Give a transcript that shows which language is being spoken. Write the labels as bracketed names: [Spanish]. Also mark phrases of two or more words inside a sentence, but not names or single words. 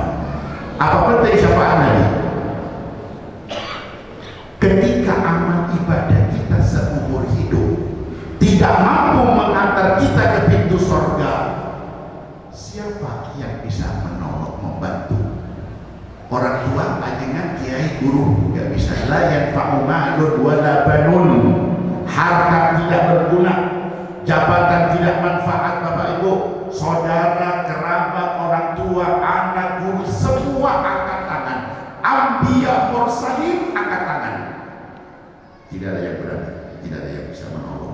[Indonesian] Apa penting syafaat Nabi? Ketika amal ibadah kita seumur hidup tidak mampu mengantar kita ke pintu surga, siapa yang bisa menolong, membantu? Orang tua, ajengan, kiai, guru nggak bisa. [Arabic] La yanfa'u ma'lun wala banun. [Indonesian] Harta tidak berguna, jabatan tidak manfaat. Bapak Ibu, saudara, kerabat, orang tua, anak, guru, semua angkat tangan. [Arabic] Anbiya, mursalin, [Indonesian] angkat tangan. Tidak ada yang berani, tidak ada yang bisa menolong.